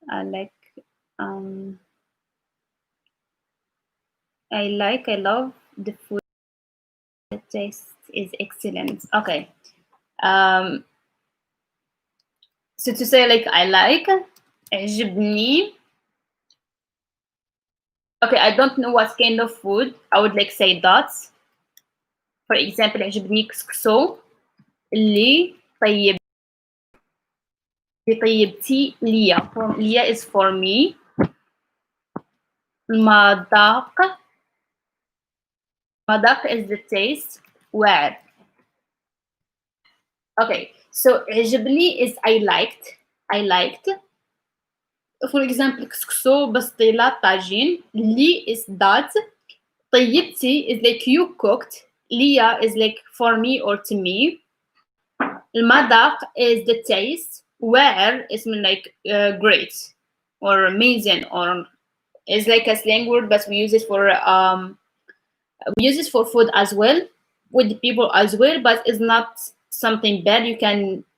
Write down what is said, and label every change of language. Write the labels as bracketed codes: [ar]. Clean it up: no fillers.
[en] Like I love the food. The taste is excellent. Okay. So to say like I like عجبني. Okay, I don't know what kind of food. I would like say dots. [ar] For example, عجبني كسكسو اللي طيبتي ليا. [en] ليا is for me. مذاق is the taste. Where? Okay, so عجبني is I liked. [ar] For example, كسكسو بسطيلة طاجين. [en] لي is that. طيبتي is like you cooked. ليا is like for me or to me. المذاق is the taste. Where is mean like great or amazing, or is like a slang word, but we use it for food as well, with the people as well, but it's not something bad. You can